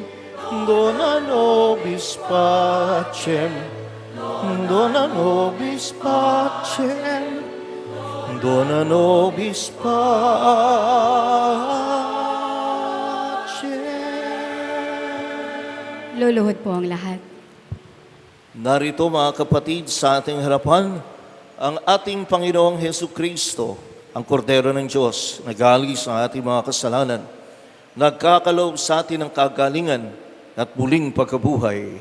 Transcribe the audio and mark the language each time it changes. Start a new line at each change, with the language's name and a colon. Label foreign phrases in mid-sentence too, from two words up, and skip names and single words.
Latin: dona nobis pacem, dona nobis pacem, dona nobis pacem.
Filipino: Luluhod po ang lahat. Narito mga kapatid sa ating harapan, ang ating Panginoong Hesu Kristo, ang Kordero ng Diyos, nag-aalis sa ating mga kasalanan, nagkakaloob sa atin ng kagalingan at muling pagkabuhay.